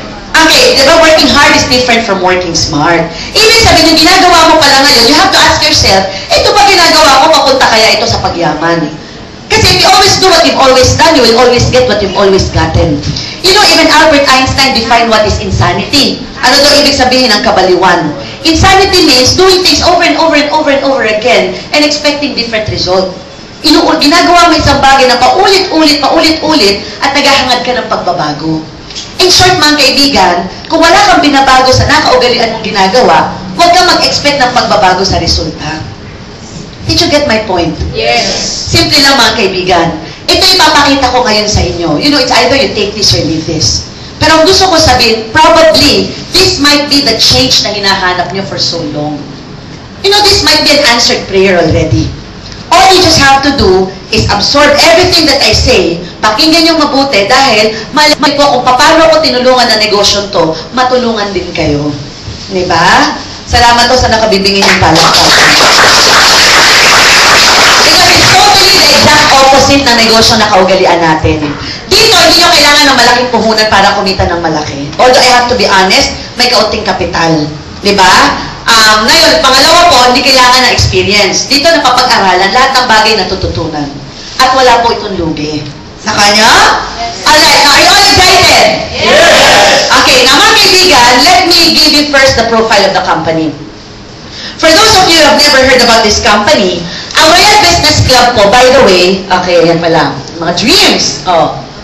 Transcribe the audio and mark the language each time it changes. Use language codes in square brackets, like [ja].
[tl] Okay, di ba [en] working hard is different from working smart. [tl] Ibig sabihin, yung ginagawa mo pala ngayon, [en] you have to ask yourself, [tl] ito ba ginagawa ko, papunta kaya ito sa pagyaman? [en] Kasi if you always do what you've always done, you will always get what you've always gotten. You know, even Albert Einstein defined what is insanity. [tl] Ano daw ibig sabihin ng kabaliwan? [en] Insanity means doing things over and over and over and over again and expecting different result. [tl] Ginagawa mo isang bagay na paulit-ulit at naghahangad ka ng pagbabago. In short, mga kaibigan, kung wala kang binabago sa nakaugalian mong ginagawa, huwag kang mag-expect ng pagbabago sa resulta. [en] Did you get my point? Yes. [tl] Simple lang, mga kaibigan. Ito yung papakita ko ngayon sa inyo. [en] You know, it's either you take this or leave this. [tl] Pero ang gusto ko sabihin, [en] probably, this might be the change [tl] na hinahanap nyo [en] for so long. You know, this might be an answered prayer already. All you just have to do is absorb everything that I say, [tl] pakinggan yung mabuti dahil malay po kung paano ko tinulungan na negosyon to, matulungan din kayo. Diba? Salamat to sa nakabibingin yung palakpakan. [en] Because it's totally the exact opposite [tl] ng negosyo na kaugalian natin. Dito, hindi nyo kailangan ng malaking puhunan para kumita ng malaki. [en] Although I have to be honest, [tl] may kaunting kapital. Diba? Ngayon, pangalawa po, hindi kailangan ng experience. Dito napapag-aralan lahat ng bagay na tututunan. At wala po itong lugi. Nakanya? Yes. [en] Alright, now are you all excited? Yes! Okay, now mga kaibigan, let me give you first the profile of the company. For those of you who have never heard about this company, ang Royal Business Club po, by the way, okay, yan pala, mga dreams. Oh.